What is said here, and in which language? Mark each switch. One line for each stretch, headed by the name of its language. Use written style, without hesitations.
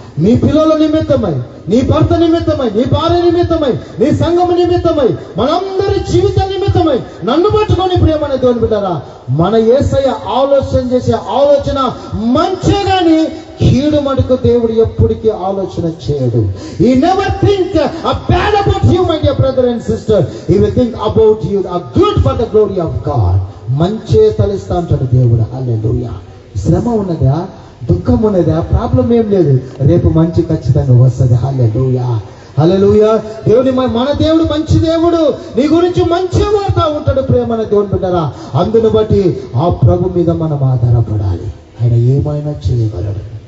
Telugu: నీ పిల్లల నిమిత్తమై, నీ భర్త నిమిత్తమై, నీ భార్య నిమిత్తమై, నీ సంఘం నిమిత్తమై, మనందరి జీవిత నిమిత్తమై నన్ను పట్టుకొని ప్రియమైన దేవుని బిడ్డలారా, మన యేసయ్య ఆలోచన చేసే ఆలోచన మంచి గాని కీడు మటుకు దేవుడు ఎప్పటికీ ఆలోచన చేయడు.
English: He never think bad about you, my dear brother and sister. He will think about you good for the glory of God.
Telugu: మంచే తలిస్తా అంటాడు దేవుడు. హల్లెలూయా. శ్రమ ఉన్నదా, దుఃఖం ఉన్నదా, ప్రాబ్లం ఏం లేదు, రేపు మంచి ఖచ్చితంగా వస్తుంది. హల్లెలూయా. హల్లెలూయా. దేవుని మన దేవుడు మంచి దేవుడు. నీ గురించి మంచి వాడుతూ ఉంటాడు ప్రేమన దేవుని బిడ్డరా. అందును బట్టి ఆ ప్రభు మీద మనం ఆధారపడాలి. ఆయన ఏమైనా చేయగలడు.